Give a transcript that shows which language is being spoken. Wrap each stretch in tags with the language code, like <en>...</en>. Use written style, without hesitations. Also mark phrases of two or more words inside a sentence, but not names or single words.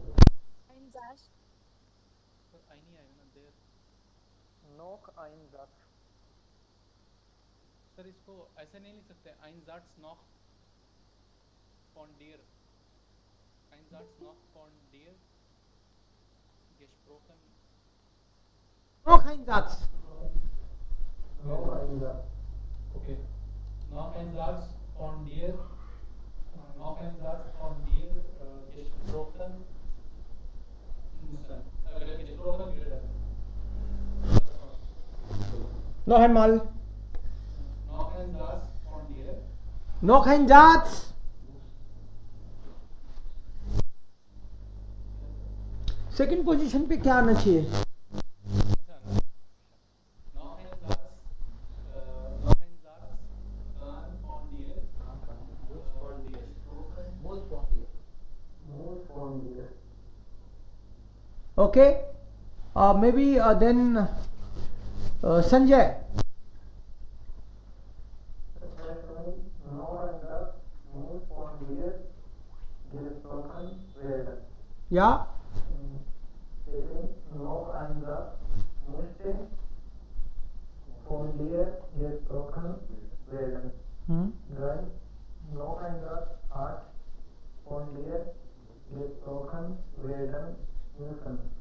<de>Noch ein Satz.</de> <hi>सर इसको ऐसे नहीं लिख सकते</hi> <de>Einsatz noch von dir Einsatz noch von dir gesprochen Noch ein Satz. okay noch ein Satz von dir noch ein Satz von dir gesprochen müssen gesprochen werden Noch einmal. noch ein Satz von dir Noch ein Satz.</de> <hi>सेकंड पोजीशन पे क्या आना चाहिए?</hi> <de>noch ein Satz dann von dir Okay.</de> <en>Maybe then Sanjay. Yeah.</en> <de>Noch ein Satz musste von dir gesprochen werden. Drei. Noch ein Satz hat von dir gesprochen werden müssen.</de>